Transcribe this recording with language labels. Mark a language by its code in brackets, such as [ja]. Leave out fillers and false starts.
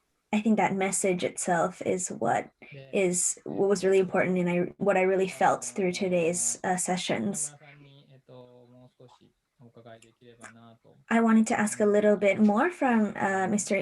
[en] I think that message itself is what was really important, and what I really felt through today's sessions. [ja] 中村さんに、もう少しお伺いできればなと。 [en] I wanted to ask a little bit more from Mr.